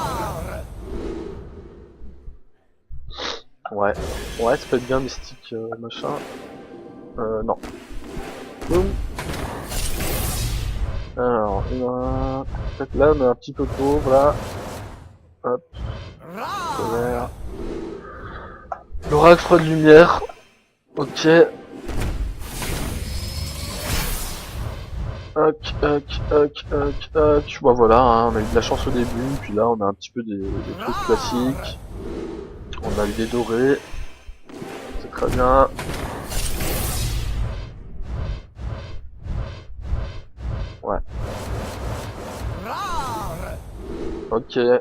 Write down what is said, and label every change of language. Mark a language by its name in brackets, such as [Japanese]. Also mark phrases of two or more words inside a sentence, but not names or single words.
[French] Ouais, ouais, ça peut être bien mystique, machin. Non. Boum. Alors, peut-être là, on est un petit peu pauvre, là. Hop. Colère. L'oracle de lumière. Ok. Hoc, hoc, hoc, hoc, hoc. Bon voilà, hein, on a eu de la chance au début, puis là on a un petit peu des trucs classiques. On a eu des dorés. C'est très bien. Ouais. Ok.